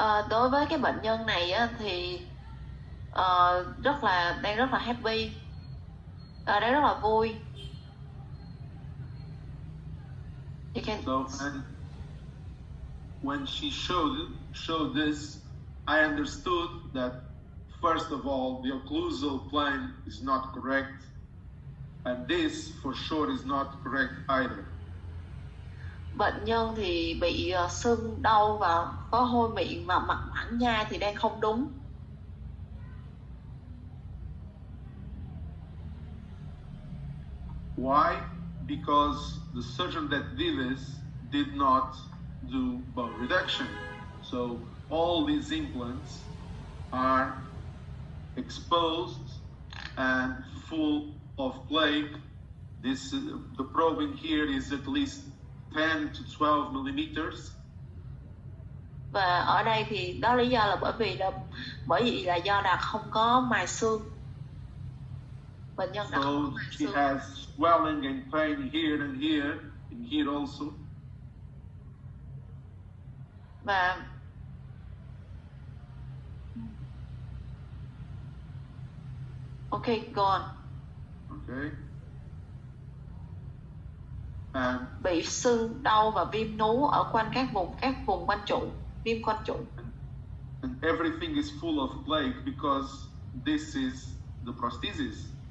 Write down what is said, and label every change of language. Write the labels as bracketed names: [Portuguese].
[Vietnamese] Đối với cái bệnh nhân này á, thì đang rất là happy, đang rất là vui. [English] So, and when she showed this, I understood that first of all, the occlusal plane is not correct, and this for sure is not correct either. [Vietnamese] Bệnh nhân thì bị sưng đau và có hôi miệng, và mặt phẳng nhai thì đang không đúng. [English] Why? Because the surgeon that did this did not do bone reduction. So all these implants are exposed and full of plaque. The probing here is at least 10 to 12 millimeters. [Vietnamese] Và ở đây thì đó lý do là bởi vì là do là không có mài xương. Bệnh nhân đã không có mài xương. [English] She has swelling and pain here and here also. Và okay, go on. Okay. [Vietnamese] Bị sưng đau và viêm nú ở quanh các vùng quanh trụ, viêm quanh trụ. [English] And everything is full of plaque because this is the prosthesis.